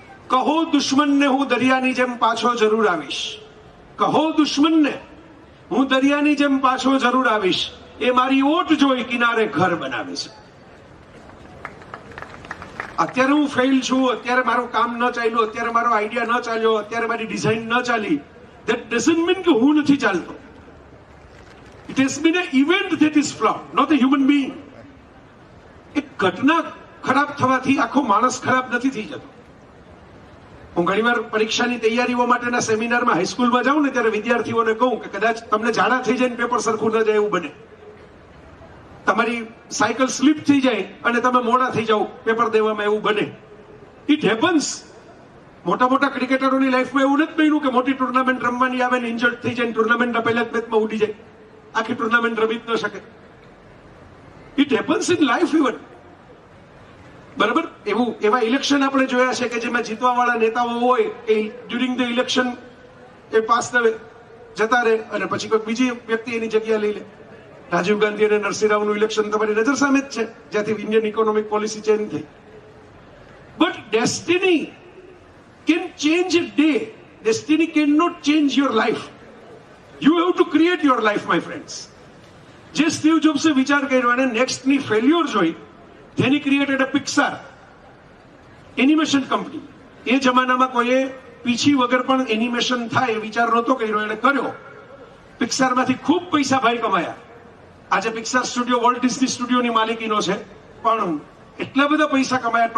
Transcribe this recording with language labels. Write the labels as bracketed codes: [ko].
[gu] કહો દુશ્મનને હું દરિયાની જેમ પાછો જરૂર આવીશ, કહો દુશ્મનને હું દરિયાની જેમ પાછો જરૂર આવીશ, એ મારી ઓટ જોઈ કિનારે ઘર બનાવે છે. અત્યારે હું ફેલ છું, અત્યારે મારું કામ ન ચાલ્યું, અત્યારે મારો આઈડિયા ન ચાલ્યો, અત્યારે મારી ડિઝાઇન ન ચાલી, [en] that doesn't mean [gu] કે હું નથી ચાલતો. [en] It has been an event that is flawed, not a human being. [gu] એક ઘટના ખરાબ થવાથી આખો માણસ ખરાબ નથી થઈ જતો. હું ઘણીવાર પરીક્ષાની તૈયારીઓ માટેના સેમિનારમાં હાઈસ્કૂલમાં જાઉં ને ત્યારે વિદ્યાર્થીઓને કહું કે કદાચ તમને ઝાડા થઈ જાય ને પેપર સરખું ન જાય એવું બને. તમારી સાયકલ સ્લીપ થઈ જાય અને તમે મોડા થઈ જાઓ પેપર દેવામાં, એવું બને. [en] It happens. [gu] મોટા મોટા ક્રિકેટરોની લાઈફમાં એવું નથી બન્યું કે મોટી ટુર્નામેન્ટ રમવાની આવે ને ઇન્જર્ડ થઈ જાય, ટુર્નામેન્ટના પહેલા જ મેચમાં ઉડી જાય, આખી ટુર્નામેન્ટ રમી જ ન શકે. [en] It happens in life even. બરાબર. [gu] એવા ઇલેક્શન આપણે જોયા છે કે જેમાં જીતવાવાળા નેતાઓ હોય એ [en] during the election [gu] A pass જતા રહે અને પછી કોઈ બીજી વ્યક્તિ એની જગ્યા લઈ લે. રાજીવ ગાંધી અને નરસિંહ રાવનું ઇલેક્શન તમારી નજર સામે જ છે, જ્યાંથી ઇન્ડિયન ઇકોનોમિક પોલિસી ચેન્જ થઈ. [en] But destiny can change a day. Destiny cannot change your life. You have to create your life, my friends. [gu] જે સ્ટીવ જોબ્સે વિચાર કર્યો અને નેક્સ્ટની ફેલ્યોર જોઈ, તેની [en] Created a Pixar animation company. [gu] એ જમાનામાં કોઈએ પીછી વગર પણ એનિમેશન થાય એ વિચાર નહોતો કર્યો, એને કર્યો. પિક્સારમાંથી ખૂબ પૈસા ભાઈ કમાયા. આજે પિક્સાર સ્ટુડિયો વર્લ્ડ ડિઝની સ્ટુડિયોની માલિકીનો છે, પણ એટલા બધા પૈસા કમાયા.